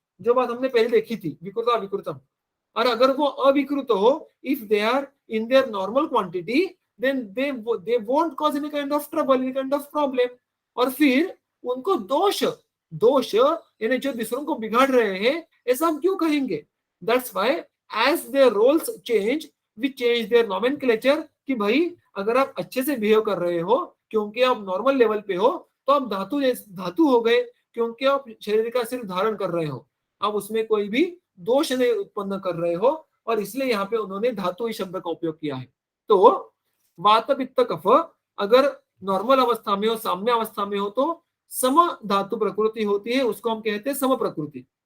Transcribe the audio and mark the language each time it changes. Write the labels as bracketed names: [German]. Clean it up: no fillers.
[Hindi] जो बात हमने पहले देखी थी, विकृत अविकृतम। और अगर वो अविकृत हो, [English] If they are in their normal quantity, then they won't cause any kind of trouble, any kind of problem। [Hindi] और फिर उनको दोष, दोष यानी जो दूसरों को बिगाड़ रहे हैं, ऐसा हम क्यों कहेंगे? [English] That's why as their roles change, we change their nomenclature। [Hindi] कि भाई अगर आप अच्छे से बिहेव कर रहे हो, क्योंकि आप नॉर्मल लेवल पे हो, तो आप धातु हो गए, क्योंकि आप शरीर का सिर्फ धारण कर रहे हो, आप उसमें कोई भी दोष नहीं उत्पन्न कर रहे हो, और इसलिए यहाँ पे उन्होंने धातु इस शब्द का उपयोग किया है। तो वात, पित्त, कफ अगर नॉर्मल अवस्था में हो, साम्य अवस्था में हो, तो सम धातु प्रकृति होती है, उसको हम कहते हैं सम प्रकृति।